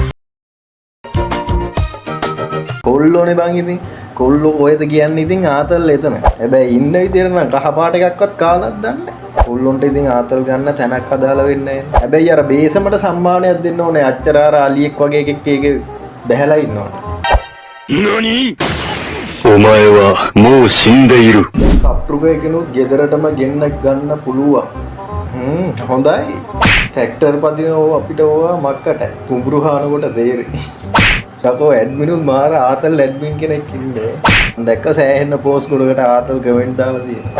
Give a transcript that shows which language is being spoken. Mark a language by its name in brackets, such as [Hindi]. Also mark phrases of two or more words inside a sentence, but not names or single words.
[Sinhala] කොල්ලෝනේ බං ඉතින්. කොල්ලෝ කොහෙද කියන්නේ ඉතින් ආතල් එතන. හැබැයි ඉන්න විදියට නම් කහ පාට එකක්වත් කාලක් දන්නේ නැහැ. කොල්ලොන්ට ඉතින් ආතල් ගන්න තැනක් අදාළ වෙන්නේ නැහැ. හැබැයි අර බේසමට සම්මානයක් දෙන්න ඕනේ. අච්චර අර අලියෙක් වගේ එකෙක් ඒක බැහැලා ඉන්නවා. නනි? [Japanese] お前はもう死んでいる。 [Sinhala] කප්රුගේ කෙනුත් ගෙදරටම ගෙන්න ගන්න පුළුවන්. හොඳයි. ට්‍රැක්ටර් පදිනව අපිට ඕවා මක්කට. කුඹුරු හානකොට දෙරේ. යකෝ ඇඩ්මිනුත් මාර ආතල් ඇඩ්මින් කෙනෙක් ඉන්නේ. දැක්ක සෑහෙන්න පෝස්ට් ගොඩකට ආතල් කමෙන්ට් දාලා තියෙනවා.